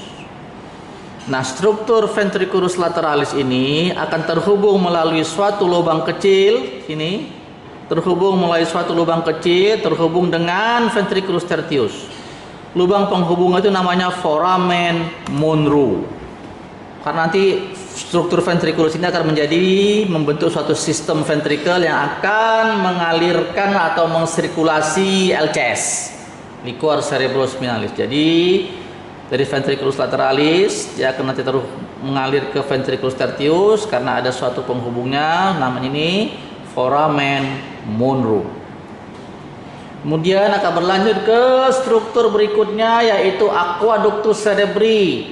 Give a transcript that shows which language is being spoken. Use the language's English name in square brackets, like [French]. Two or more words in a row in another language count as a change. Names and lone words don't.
[Indonesian] Nah, struktur [Latin] ventriculus lateralis [Indonesian] ini akan terhubung melalui suatu lubang kecil sini, terhubung dengan [Latin] ventriculus tertius. [Indonesian] Lubang penghubung itu namanya foramen Monro. Karena nanti struktur ventriculus ini akan membentuk suatu sistem ventrikel yang akan mengalirkan atau mensirkulasi LCS. [Latin] liquor cerebrospinalis. [Indonesian] Jadi dari [Latin] ventriculus lateralis [Indonesian] dia akan nanti terus mengalir ke [Latin] ventriculus tertius [Indonesian] karena ada suatu penghubungnya, namanya ini foramen Monro. Kemudian akan berlanjut ke struktur berikutnya yaitu [Latin] aqueductus cerebri.